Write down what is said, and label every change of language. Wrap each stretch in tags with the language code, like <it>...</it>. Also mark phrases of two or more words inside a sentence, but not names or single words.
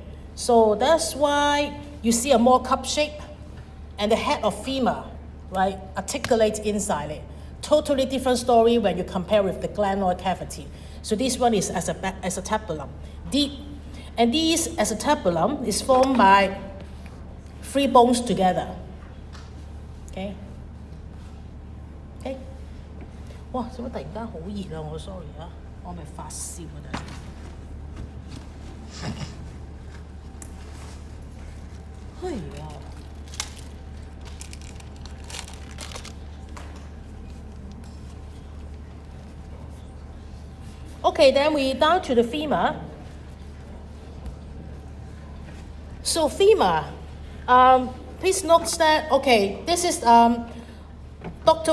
<en>So that's why you see a more cup shape, and the head of femur, right, articulates inside it. Totally different story when you compare with the glenoid cavity. So this one is acetabulum, deep. And this acetabulum is formed by 3 bones together, okay? Okay? 哇！</en> <yue>做乜突然間好熱啊？我 sorry 啊，我咪發燒啊！哎呀！</yue> <en>Okay, then we down to the femur. So femur, please note that, okay, this is Dr.</en>